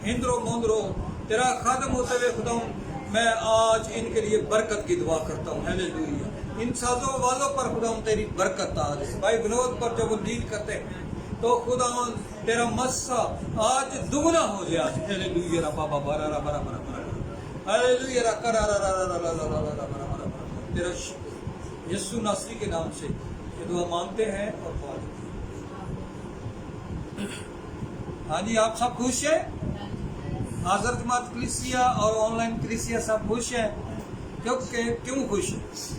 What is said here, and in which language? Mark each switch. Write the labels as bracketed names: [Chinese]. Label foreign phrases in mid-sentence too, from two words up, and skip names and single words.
[Urdu] ہندرو موندرو تیرا خادم ہوتے ہوئے خداوند میں آج ان کے لیے برکت کی دعا کرتا ہوں. ہاللیلویہ. ان سازوں والوں پر خداوند تیری برکت آ جائے. بھائی بنود پر جب وہ لیڈ کرتے ہیں تو خداوند تیرا مسا آج دگنا ہو جائے. آج ہاللیلویہ. ربا بابا را برا برا برا. ہاللیلویہ. را کرا را را را را را را را. تیرا شکر یسوع ناصری کے نام سے یہ دعا مانگتے ہیں اور پڑھتے ہیں. ہاں جی، آپ سب خوش ہیں؟ حاضر جماعت کلیسیا اور آن لائن کلیسیا سب خوش ہیں. کیوں خوش ہیں؟